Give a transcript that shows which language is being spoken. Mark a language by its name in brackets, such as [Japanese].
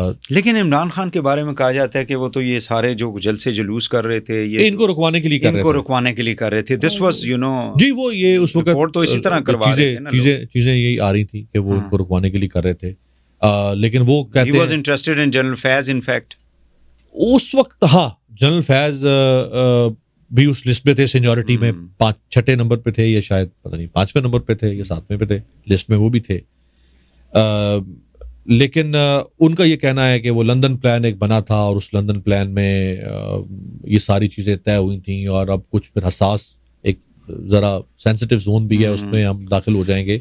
[Urdu] لیکن عمران خان کے بارے میں کہا جاتا ہے کہ وہ تو یہ سارے جو جلسے جلوس کر رہے تھے یہ ان کو رکوانے کے لیے کر رہے تھے. [English] this was you know, [Urdu] جی وہ یہ اس وقت تو اسی طرح کروا رہے تھے نا, چیزیں یہی آ رہی تھیں کہ وہ ان کو رکوانے کے لیے کر رہے تھے. لیکن وہ کہتے ہیں [English] he was interested in general Faiz in fact [Urdu] اس وقت. ہاں, جنرل فیض بھی اس لسٹ میں تھے, سینیورٹی میں 6 نمبر پہ تھے, یا شاید پتہ نہیں 5ویں نمبر پہ تھے یا 7ویں پہ تھے لسٹ میں, وہ بھی تھے. لیکن ان کا یہ کہنا ہے کہ وہ لندن پلان ایک بنا تھا اور اس لندن پلان میں یہ ساری چیزیں طے ہوئی تھیں, اور اب کچھ پھر حساس ایک ذرا سینسٹیو زون بھی ہے, اس میں ہم داخل ہو جائیں گے.